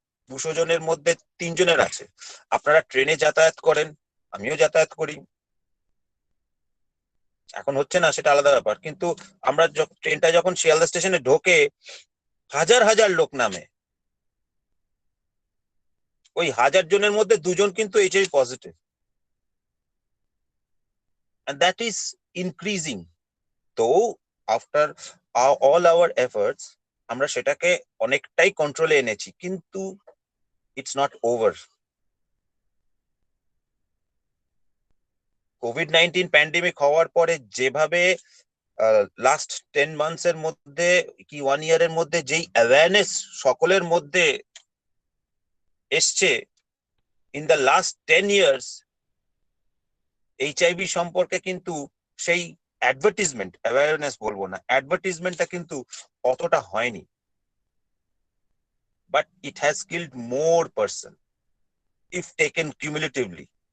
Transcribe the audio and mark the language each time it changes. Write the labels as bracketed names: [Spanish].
[Bangla] 200 জনের মধ্যে 3 জনের আছে। আপনারা ট্রেনে যাতায়াত করেন, আমিও যাতায়াত করি, এখন হচ্ছে না সেটা আলাদা ব্যাপার, কিন্তু আমরা ট্রেনটা যখন শিয়ালদা স্টেশনে ঢোকে হাজার হাজার লোক নামে, ওই 1000 জনের মধ্যে 2 জন কিন্তু HIV positive, [English] and that is increasing. Though after all our efforts [Bangla] আমরা সেটাকে অনেকটাই কন্ট্রোলে এনেছি, কিন্তু [English] it's not over. [Bangla] COVID-19 pandemic হওয়ার পরে যেভাবে লাস্ট 10 মান্থস এর মধ্যে কি 1 ইয়ারের মধ্যে যেই অ্যাওয়ারনেস সকলের মধ্যে এসছে, in the last 10 years HIV সম্পর্কে কিন্তু সেই অ্যাডভার্টিজমেন্ট, অ্যাওয়ারনেস বলবো না, অ্যাডভার্টিজমেন্টটা কিন্তু অতটা হয়নি, [English] but it has killed more person if taken cumulatively